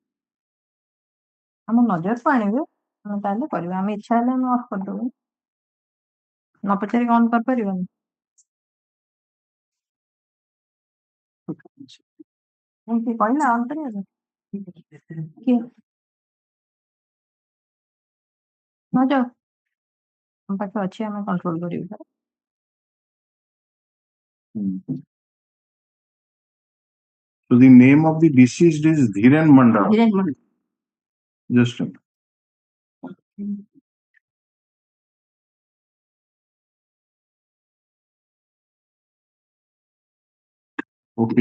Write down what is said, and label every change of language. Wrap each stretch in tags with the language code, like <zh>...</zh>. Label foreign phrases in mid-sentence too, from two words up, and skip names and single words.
<or>ଆମ ନଜରକୁ ଆଣିବେ ଆମେ ତାହେଲେ କରିବା ଆମେ ଇଚ୍ଛା ହେଲେ ଆମେ ଅଫ୍ କରିଦବୁ ନ ପଚାରିକି ଅନ୍ କରିପାରିବାନି ଏମିତି କହିଲା ଅନ୍ କରିବାକୁ କିଏ ନ ଯାଉ ଆମ ପାଖେ ଅଛି ଆମେ କଣ୍ଟ୍ରୋଲ କରିବୁ ତାର</or> <en>So the name of the deceased is Dhiren Mandal. Dhiren Mandal. Just a okay.</en>